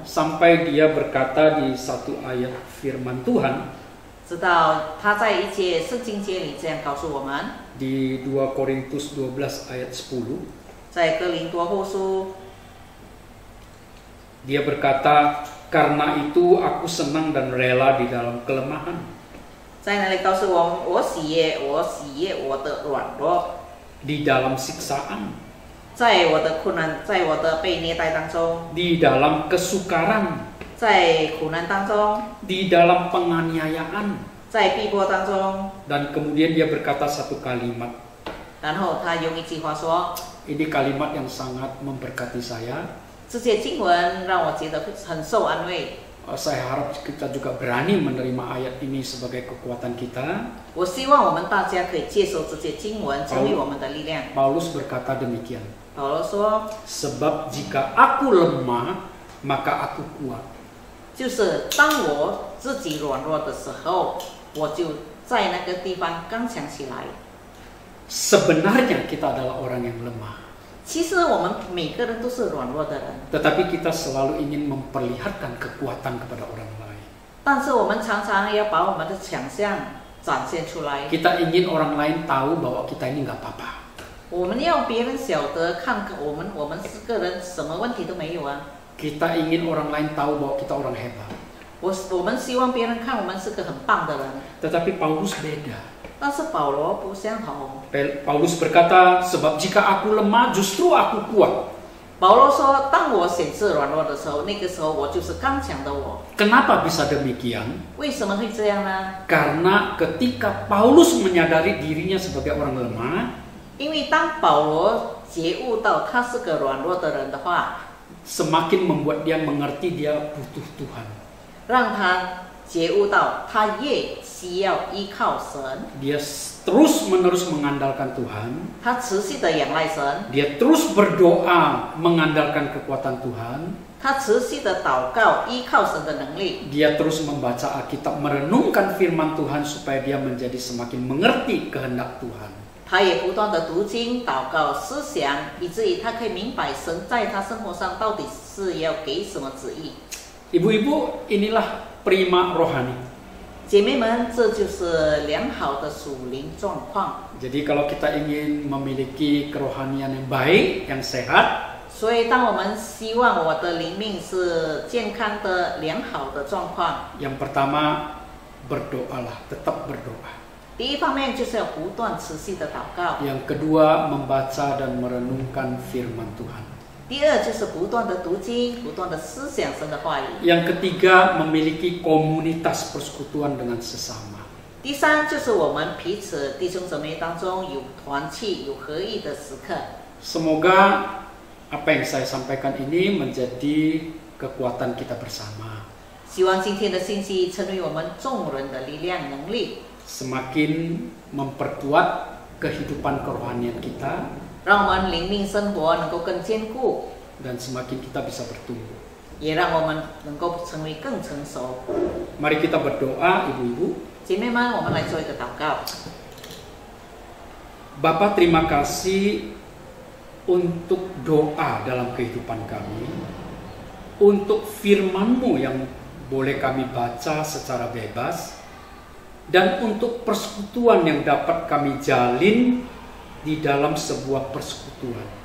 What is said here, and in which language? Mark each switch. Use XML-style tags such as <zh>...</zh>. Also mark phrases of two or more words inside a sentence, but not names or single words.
<id>Sampai dia berkata di satu ayat firman Tuhan</id> <zh>直到他在一节圣经节里这样告诉我们，</zh> <id>di 2 Korintus 12 ayat 10.</id> <zh>在哥林多后书，</zh> <id>Dia berkata, karena itu aku senang dan rela di dalam kelemahan.</id> <zh>在那里告诉我们，我喜悦我的软弱，</zh> <id>Di dalam siksaan,</id> <zh>在我的困难，在我的被虐待当中，</zh> <id>di dalam kesukaran,</id> <zh>在苦难当中，</zh> <id>di dalam penganiayaan.</id> <zh>在逼迫当中。</zh> <id>Dan kemudian dia berkata satu kalimat.</id> <zh>然后他用一句话说，</zh> <id>Ini kalimat yang sangat memberkati saya.</id> <zh>这些经文让我觉得很受安慰。</zh> <id>Saya harap kita juga berani menerima ayat ini sebagai kekuatan kita.</id> <zh>我希望我们大家可以接受这些经文，成为我们的力量。</zh> <id>Paulus berkata demikian.</id> <zh>保罗说，</zh> <id>Sebab jika aku lemah, maka aku kuat.</id> <zh>就是当我自己软弱的时候，我就在那个地方刚强起来。</zh> <id>Sebenarnya kita adalah orang yang lemah.</id> <zh>其实我们每个人都是软弱的人，</zh> <id>Tetapi kita selalu ingin memperlihatkan kekuatan kepada orang lain.</id> <zh>但是我们常常要把我们的强项展现出来。</zh> <id>Kita ingin orang lain tahu bahwa kita ini nggak apa-apa.</id> <zh>我们要别人晓得，看我们是个人什么问题都没有啊。</zh> <id>Kita ingin orang lain tahu bahwa kita orang hebat.</id> <zh>我们希望别人看我们是个很棒的人，</zh> <id>Tetapi Paulus beda.</id> <zh>但是保罗不相同。</zh> <id>Paulus berkata, sebab jika aku lemah, justru aku kuat.</id> <zh>保罗说：“当我显示软弱的时候，那个时候我就是刚强的我。</zh> <id>Kenapa bisa demikian?</id> <zh>为什么会这样呢？</zh> <id>Karena ketika Paulus menyadari dirinya sebagai orang lemah,</id> <zh>因为当保罗觉悟到他是个软弱的人的话，</zh> <id>semakin membuat dia mengerti dia butuh Tuhan.</id> <zh>让他觉悟到他越需要依靠神，</zh> <id>Dia terus-menerus mengandalkan Tuhan.</id> <zh>他持续的仰赖神，</zh> <id>Dia terus berdoa mengandalkan kekuatan Tuhan.</id> <zh>他持续的祷告，依靠神的能力。</zh> <id>Dia terus membaca Alkitab, merenungkan firman Tuhan supaya dia menjadi semakin mengerti kehendak Tuhan.</id> <zh>他也不断的读经、祷告、思想，以至于他可以明白神在他生活上到底是要给什么旨意。</zh> <id>Ibu-ibu, inilah prima rohani.</id> <zh>姐妹们，这就是良好的属灵状况。</zh> <id>Jadi kalau kita ingin memiliki kerohanian yang baik, yang sehat,</id> <zh>所以，当我们希望我的灵命是健康的、良好的状况，</zh> <id>yang pertama berdoalah, tetap berdoa.</id> <zh>第一方面就是要不断持续的祷告，</zh> <id>Yang kedua, membaca dan merenungkan firman Tuhan.</id> <zh>第二就是不断的读经，不断的思想神的话语。</zh> <id>Yang ketiga, memiliki komunitas persekutuan dengan sesama.</id> <zh>第三就是我们彼此弟兄姊妹当中有团契、有合一的时刻。</zh> <id>Semoga apa yang saya sampaikan ini menjadi kekuatan kita bersama.</id> <zh>希望今天的信息成为我们众人的力量能力，</zh> <id>Semakin memperkuat kehidupan kerohanian kita</id> <zh>让我们灵命生活能够更坚固，</zh> <id>dan semakin kita bisa bertumbuh.</id> <zh>也让我们能够成为更成熟。</zh> <id>Mari kita berdoa, ibu-ibu.</id> <zh>姐妹们，我们来做一个祷告。</zh> <id>Bapa, terima kasih untuk doa dalam kehidupan kami, untuk firman-Mu yang boleh kami baca secara bebas, dan untuk persekutuan yang dapat kami jalin di dalam sebuah persekutuan.</id>